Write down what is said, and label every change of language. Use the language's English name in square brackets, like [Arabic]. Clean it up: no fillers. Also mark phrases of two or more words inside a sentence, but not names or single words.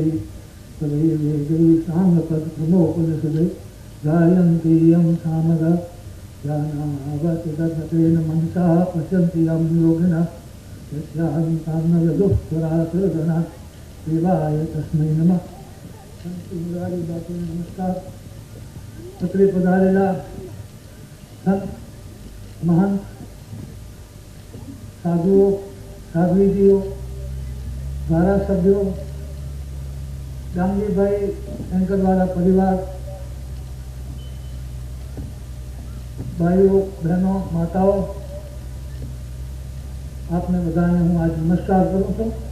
[Sanskrit] तदैवेदै साङ्गपद्मोपनिषदे गायन्ति यं सामगा ज्ञानावति तत्तेन मनसा पश्यन्ति यं योगिनः यस्यान्तान्नविदुःखरासर्गणः शिवाय तस्मै नमः. [Gujarati] संत मुरारी बापूને નમસ્કાર. અત્રે પધારેલા સંત મહાન સાધુઓ, સાધ્વીજીઓ, ધારાસભ્યો, ગાંધીભાઈ એન્કરવાળા પરિવાર, ભાઈઓ, બહેનો, માતાઓ, આપને બધાને હું આજ નમસ્કાર કરું છું.